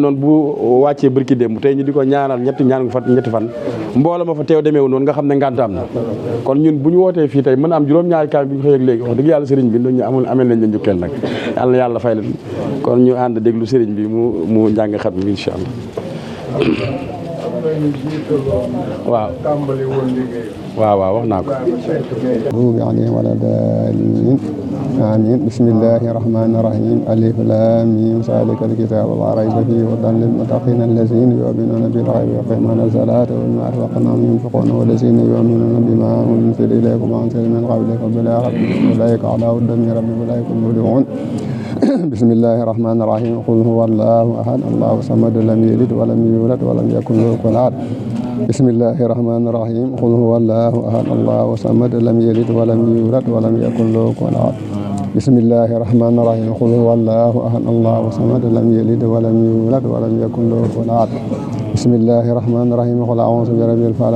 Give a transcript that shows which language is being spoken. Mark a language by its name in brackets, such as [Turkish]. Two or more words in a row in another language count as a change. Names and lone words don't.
[Wolof] noonu bu wàccee barki démb tey ñu di ko ñaanal ñetti fan mbooloo ma fa teew demeewu noonu nga xam ne ngànt am na kon ñun bu ñu wootee fii tey mën a am juróom-ñaari kaam bi ñu xëy ak léegi wax dëgg yàlla sëriñ bi ñu amel nañ la njukkeel nag yàlla na yàlla fay leen kon ñu ànd déglu sëriñ bi mu njàng xat bi [Arabic] إن شاء الله [Wolof] waaw wax naa ko [Arabic] بوبي عليهم ولا الضالين آمين بسم الله الرحمن الرحيم الم ذلك الكتاب لا ريب فيه هدى للمتقين الذين يؤمنون بالغيب ويقيمون الصلاة ومما رزقناهم ينفقون والذين يؤمنون بما أنزل إليكم وأنزل من قبلكم بالآخرة أولئك على هدى من ربهم أولئك هم المفلحون بسم الله الرحمن الرحيم قل هو الله أحد الله الصمد لم يلد ولم يولد ولم يكن له كفوا أحد بسم الله الرحمن الرحيم قل هو الله أحد الله الصمد لم يلد ولم يولد ولم يكن له كفوا أحد بسم الله الرحمن الرحيم قل هو الله أحد الله الصمد لم يلد ولم يولد ولم يكن له كفوا أحد بسم الله الرحمن الرحيم قل أعوذ برب الفلق